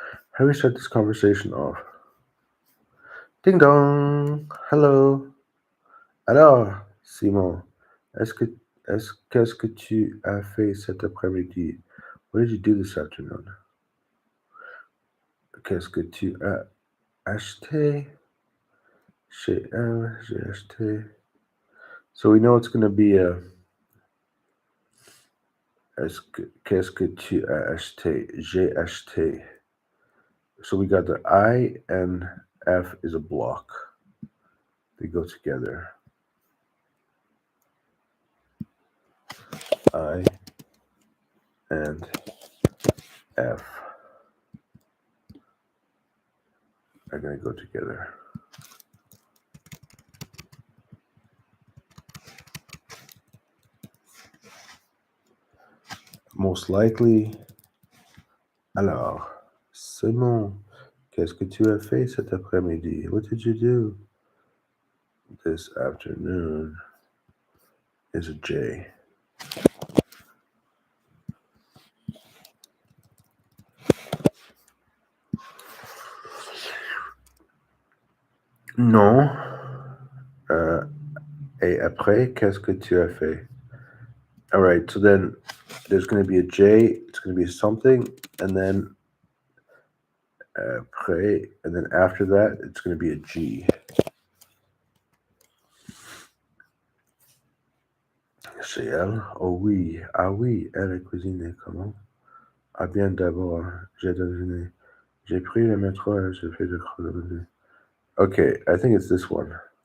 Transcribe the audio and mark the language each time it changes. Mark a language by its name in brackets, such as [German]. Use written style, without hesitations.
[English] How do we start this conversation off? Ding dong! Hello! [French] Alors, Simon, qu'est-ce que tu as fait cet après-midi? [English] What did you do this afternoon? [French] Qu'est-ce que tu as acheté? Chez elle, j'ai acheté. [English] So we know it's going to be a. [French] Qu'est-ce que tu as acheté? J'ai acheté. [English] So we got the I and F is a block. They go together. I and F are going to go together. Most likely. [French] Alors, Simon, qu'est-ce que tu as fait cet après-midi? [English] What did you do this afternoon? Is a J. [French] Non. Et après, qu'est-ce que tu as fait? [English] All right, so then there's going to be a J, it's going to be something, and then après, and then after that, it's going to be a G. [French] Chez elle? Oh oui, ah oui, elle est cuisinée comment? Ah bien d'abord, j'ai deviné. J'ai pris le métro et j'ai fait de chronologie. [English] Okay, I think it's this one.